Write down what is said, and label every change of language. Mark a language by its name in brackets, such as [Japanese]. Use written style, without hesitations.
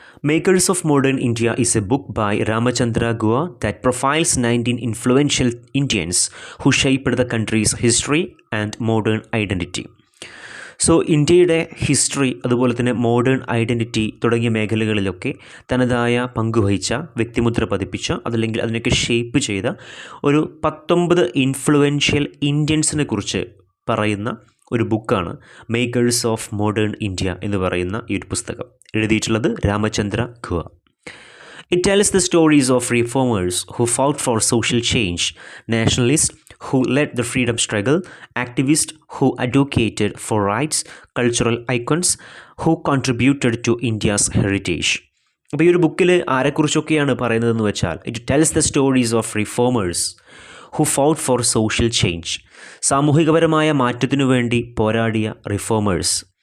[English] Makers of Modern India is a book by Ramachandra Guha that profiles 19 influential Indians who shaped the country's history and modern identity. [Malayalam] So ഇന്ത്യയുടെ history, അതുപോലെ തന്നെ modern identity തുടങ്ങിയ മേഖലകളിലൊക്കെ തനതായ പങ്കുവഹിച്ച, വ്യക്തിമുദ്ര പതിപ്പിച്ച, അതല്ലെങ്കിൽ അതിനൊക്കെ ഷേപ്പ് ചെയ്ത ഒരു 19 ഇൻഫ്ലുവൻഷ്യൽ ഇന്ത്യൻസിനെ കുറിച്ച് പറയുന്ന ഒരു ബുക്കാണ് മേക്കേഴ്സ് ഓഫ് മോഡേൺ ഇന്ത്യ എന്ന് പറയുന്ന ഈ ഒരു പുസ്തകം. എഴുതിയിട്ടുള്ളത് രാമചന്ദ്ര ഗുഹ. [English] It tells the stories of reformers who fought for social change, nationalists who led the freedom struggle, activists who advocated for rights, cultural icons who contributed to India's heritage. [Malayalam] അപ്പോൾ ഈ ഒരു ബുക്കിൽ ആരെക്കുറിച്ചൊക്കെയാണ് പറയുന്നതെന്ന് വെച്ചാൽ, [English] it tells the stories of reformers who fought for social change, [Malayalam] സാമൂഹികപരമായ മാറ്റത്തിനു വേണ്ടി പോരാടിയ reformers.